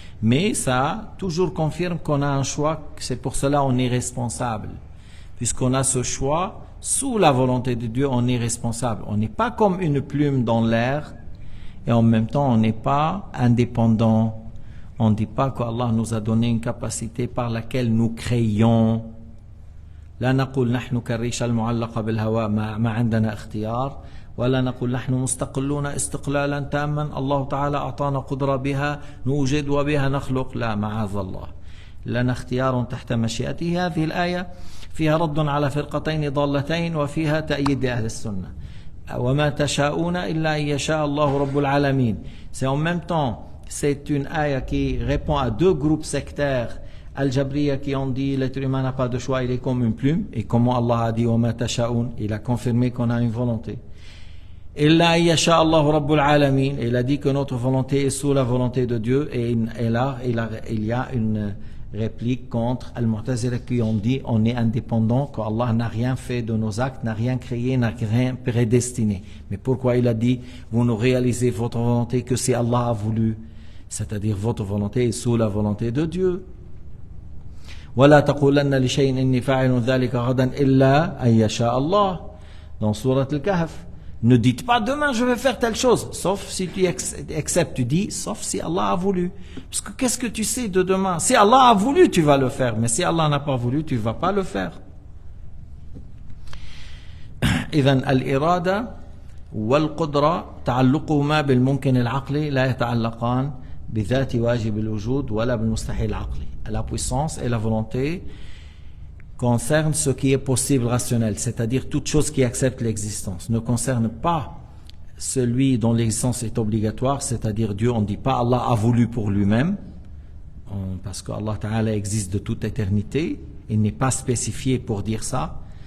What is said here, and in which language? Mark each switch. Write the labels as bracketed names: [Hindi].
[French] Mais ça toujours confirme qu'on a un choix, c'est pour cela on est responsable. Puisqu'on a ce choix, sous la volonté de Dieu, on est responsable. On n'est pas comme une plume dans l'air, et en même temps, on n'est pas indépendant. On ne dit pas qu'Allah nous a donné une capacité par laquelle nous créons. [Arabic] لا نقول نحن كالريشة المعلقة بالهواء ما عندنا اختيار ولا نقول نحن مستقلون استقلالا تاما الله تعالى أعطانا قدرة بها نوجد وبها نخلق لا معاذ الله لنا اختيار تحت مشيئته. هذه الآية فيها رد على فرقتين ضالتين وفيها تأييد لأهل السنة. وما تشاءون إلا أن يشاء الله رب العالمين. [French] C'est en même temps, c'est une ayah qui répond à deux groupes sectaires, Al-Jabriya qui ont dit l'être humain n'a pas de choix, il est comme une plume, et comment Allah a dit وما تشاءون, il a confirmé qu'on a une volonté. [Arabic] إلا أن يشاء الله رب العالمين, [French] il a dit que notre volonté est sous la volonté de Dieu, et là il y a une réplique contre Al-Mu'tazila qui ont dit on est indépendant, qu'Allah n'a rien fait de nos actes, n'a rien créé, n'a rien prédestiné. Mais pourquoi il a dit vous ne réalisez votre volonté que si Allah a voulu, c'est-à-dire votre volonté est sous la volonté de Dieu. [Arabic] ولا تقولن لشيء إني فاعل ذلك غدا إلا أن يشاء الله. [French] Dans sourate Al-Kahf, ne dites pas demain je vais faire telle chose, sauf si tu acceptes, tu dis sauf si Allah a voulu. Parce que qu'est-ce que tu sais de demain? Si Allah a voulu, tu vas le faire, mais si Allah n'a pas voulu, tu ne vas pas le faire. [Arabic] إذن الإرادة والقدرة تعلقهما بالممكن العقلي لا يتعلقان بذات واجب الوجود ولا بالمستحيل العقلي. [French] La puissance et la volonté concernent ce qui est possible rationnel, c'est-à-dire toute chose qui accepte l'existence, ne concerne pas celui dont l'existence est obligatoire, c'est-à-dire Dieu. On ne dit pas Allah a voulu pour lui-même, parce que Allah Ta'ala existe de toute éternité, il n'est pas spécifié pour dire ça.